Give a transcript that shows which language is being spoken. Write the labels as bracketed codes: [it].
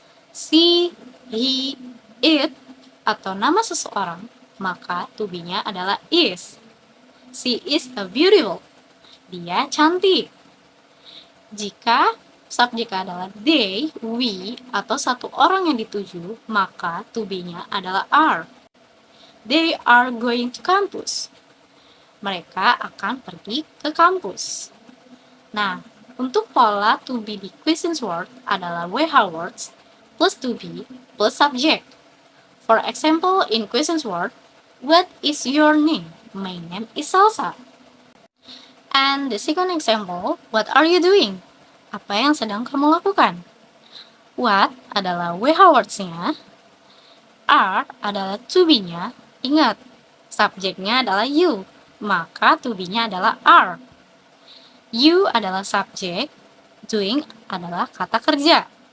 [id] She, he, it, atau nama seseorang, maka to be-nya adalah is. [en] She is a beautiful. [id] Dia cantik. Jika subjek adalah they, we, atau satu orang yang dituju, maka to be-nya adalah are. [en] They are going to campus. [id] Mereka akan pergi ke kampus. Nah, untuk pola to be di question word adalah WH words [en] plus to be plus subject. For example, in questions word, what is your name? My name is Salsa. And the second example, what are you doing? [id] Apa yang sedang kamu lakukan? [en] What adalah WH words-nya, are adalah to be-nya. [id] Ingat, subjeknya adalah you, maka to be-nya adalah are. You adalah subjek, doing adalah kata kerja.